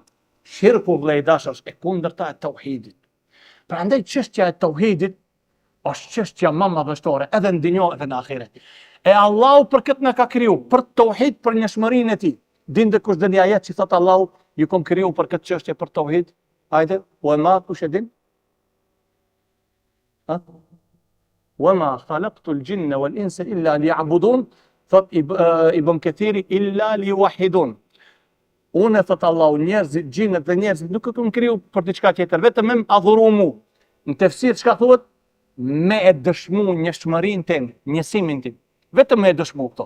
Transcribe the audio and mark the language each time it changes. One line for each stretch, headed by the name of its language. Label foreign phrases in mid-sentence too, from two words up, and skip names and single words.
Albanian: Shirku vlej dashër është e kundërta e tauhidit. Prandaj çështja e tauhidit është çështja më madhështore edhe në dinjo edhe në ahiret. E Allahu për këtë na ka kriju, për tauhid, për njohshmërinë e tij. Din dhe kush dhe një ajet që thot Allahu, ju kom kriju për këtë çështje për tauhid.
Arabic: Hajde, وما
Albanian: kush e din?
Arabic: وما خلقت الجن والإنس إلا ليعبدون,
Albanian: thot Ibn Kathiri
Arabic: إلا ليوحدون.
Albanian: Unë thot Allahu, njerëzit, gjinët dhe njerëzit nuk e kam kriju për diçka tjetër, vetëm me adhuru mu. Në tefsir çka thuhet? Me e dëshmu njohshmërinë tim, njësimin tim. Vetëm me e dëshmu këto.